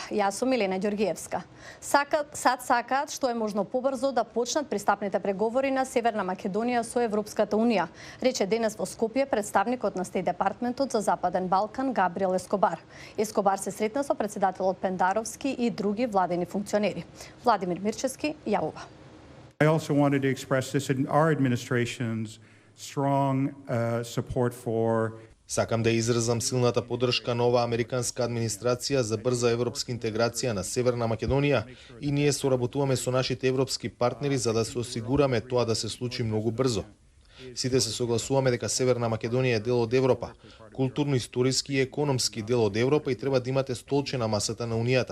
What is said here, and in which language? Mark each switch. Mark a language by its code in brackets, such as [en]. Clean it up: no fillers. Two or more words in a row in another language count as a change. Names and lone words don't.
[mk] Јас сум Елена Ѓоргиевска. САД сакаат што е можно побрзо да почнат пристапните преговори на Северна Македонија со Европската Унија, рече денес во Скопје представникот на Стејт департментот за Западен Балкан Габриел Ескобар. Ескобар се сретна со председателот Пендаровски и други владени функционери. Владимир Мирчевски јавува. [en] I also wanted to express this in our administration's strong support for [mk] Сакам да изразам силната поддршка на оваа американска администрација за брза европска интеграција на Северна Македонија и ние соработуваме со нашите европски партнери за да се осигураме тоа да се случи многу брзо. Сите се согласуваме дека Северна Македонија е дел од Европа, културно, историски и економски дел од Европа и треба да имате столче на масата на Унијата.